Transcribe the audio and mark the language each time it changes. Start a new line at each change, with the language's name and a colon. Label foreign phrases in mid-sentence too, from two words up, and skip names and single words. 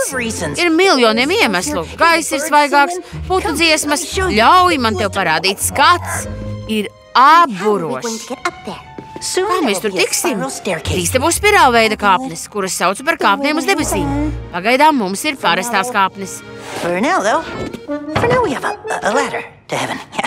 Latvian: Ir miljoniem iemeslu. Gaiss ir svaigāks, putu dziesmas. Ļauj man tev parādīt, skats ir apburošs. Kā mēs tur tiksim? Drīz te būs spirālveida kāpnes, kuras saucu par kāpnēm uz debesīm. Pagaidām mums ir parastās kāpnes.
English: For now, though. For now we have a ladder to heaven.